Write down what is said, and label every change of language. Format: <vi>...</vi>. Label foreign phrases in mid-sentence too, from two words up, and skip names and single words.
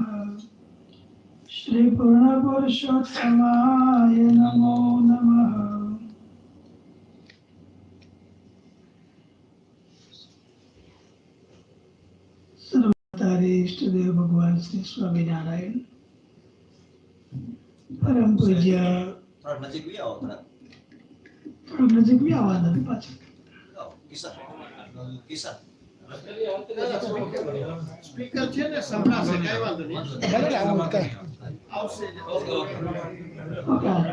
<sa>श्री पूर्णपुरुषोत्तमाय नमो नमः। सर्वतारे इष्ट देव भगवान श्री स्वामीनारायण परम पूज्य</sa> <gu>થોડા નજીક બી આવો થોડા થોડુંક નજીક બી આવવાનું હતું પાછું આવો કિસ્સા કિસ્સા સ્પીકર છે ને સંભળાશે કઈ વાંધો નહીં ભલે આવું કઈ આવશે ઓકે</gu>